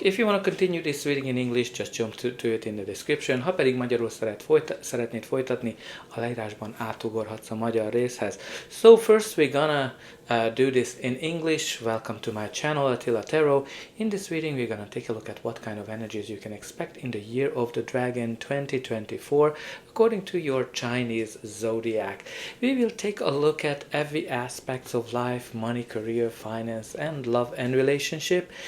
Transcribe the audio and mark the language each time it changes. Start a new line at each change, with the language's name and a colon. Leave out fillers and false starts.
English: If you want to continue this reading in English, just jump to it in the description.
Hungarian: Ha pedig magyarul szeretnéd folytatni, a leírásban átugorhatsz a magyar részhez.
English: So first we're gonna do this in English. Welcome to my channel, Attila Tarot. In this reading we're gonna take a look at what kind of energies you can expect in the year of the dragon 2024 according to your Chinese Zodiac. We will take a look at every aspect of life, money, career, finance, and love and relationship.